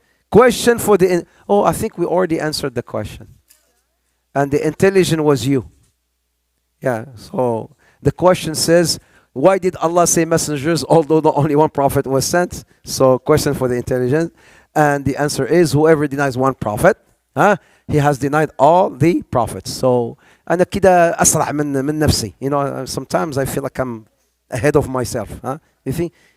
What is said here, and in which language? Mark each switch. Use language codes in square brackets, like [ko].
[en] Question for the I think we already answered the question, and the intelligent was you. Yeah, so the question says, why did Allah say messengers although the only one prophet was sent? So question for the intelligent, and the answer is whoever denies one prophet, he has denied all the prophets. [ar] So أنا كده أسرع من نفسي. [en] Sometimes I feel like I'm ahead of myself. You think?